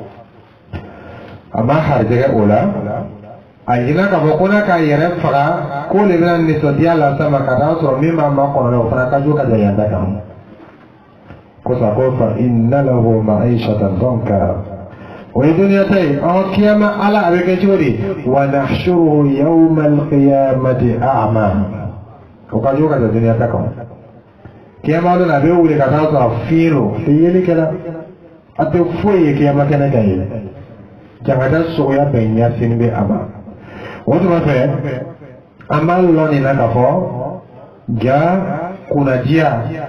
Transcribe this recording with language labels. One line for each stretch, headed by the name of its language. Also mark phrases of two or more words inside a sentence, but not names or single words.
Bambara: a ma harijɛgɛ o la a yina k'a fɔ ko n'a k'a yɛrɛ faga ko de bɛna nisɔndiya lase ma ka taa sɔrɔ min b'a ma kɔnɔ o fana ka jo ka jan yanda kan kosa ko
Arabic: فإن له معيشة ضنكا
Bambara: o ye duniya ta ye kiyama ala a bɛ kɛ cogo di
Arabic: ونحشره يوم القيامة أعمى
Bambara: o ka jo ka jan duniya ta kan kiyama don a bɛ wuli ka taa sɔrɔ fiiro fiyeli kɛla a tɛ foyi ye kiyama kɛnɛ kan ye jangada sogoya bɛɛ ɲɛsin bɛ a ma o tuma fɛ an b'a lɔn nin na k'a fɔ ja kunnadiya